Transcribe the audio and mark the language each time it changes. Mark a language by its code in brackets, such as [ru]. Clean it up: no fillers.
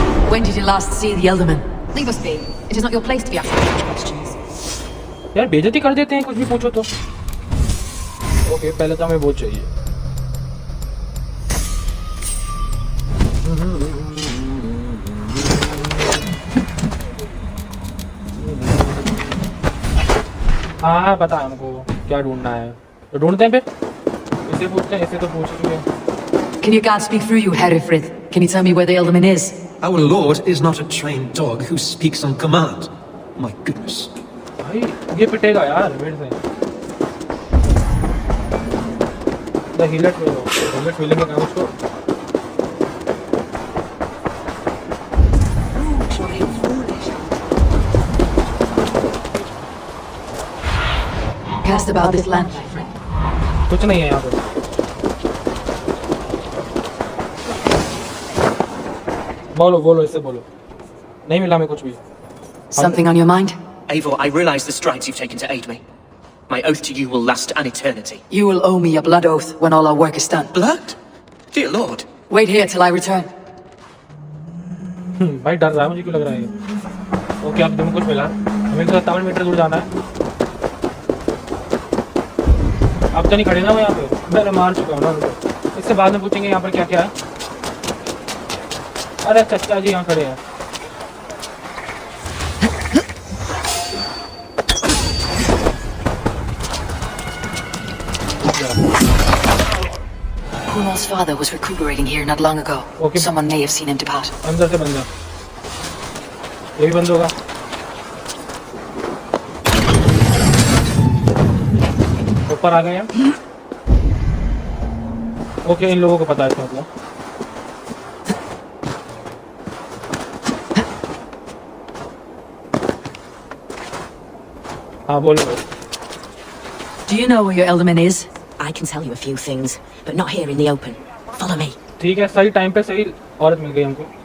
[en] When did you last see the Elderman? Leave us be. It is not your place to be asking such questions. [hi] यार बेइज्जती कर देते हैं कुछ भी पूछो तो। ओके पहले तो हमें वो चाहिए। हाँ पता है हमको क्या ढूंढना है तो ढूंढते हैं फिर इसे पूछते हैं इसे तो पूछ चुके हैं। [en] Can your god speak through you, Herefrith? Can you tell me where the Elderman is? Our lord is not a trained dog who speaks on command. My goodness. [hi] भाई ये पिटेगा यार मेरे से। [en] The healer [hi] मिलेंगे काम उसको। [en] Cast about this land, my friend. [hi] कुछ नहीं है यहाँ पे। बोलो इससे बोलो। नहीं मिला हमें कुछ भी। [en] Something on your mind? Eivor, I realize the strides you've taken to aid me. My oath to you will last an eternity. You will owe me a blood oath when all our work is done. Blood? Dear Lord. Wait here till I return. [hi] भाई डर रहा है मुझे क्यों लग रहा है ये। ओके अब तुम्हें कुछ मिला। हमें 57 मीटर दूर जाना है। अब तो नहीं खड़े ना वो यहाँ पे। मैंने मार चुका हूँ ना उनको। इससे बाद में पूछेंगे यहाँ पर क्या क्या है। अरे चाचा जी यहाँ खड़े हैं। [en] Kunal's father was recuperating here not long ago. Okay. Someone may have seen him depart. [hi] अंदर से बंदा। ये भी बंद होगा। ऊपर आ गए हम। ओके इन लोगों को पता है इसका मतलब। हाँ बोलो। [en] Do you know where your Elderman is? I can tell you a few things, but not here in the open. Follow me. [hi] ठीक है सही टाइम पे सही औरत मिल गई हमको।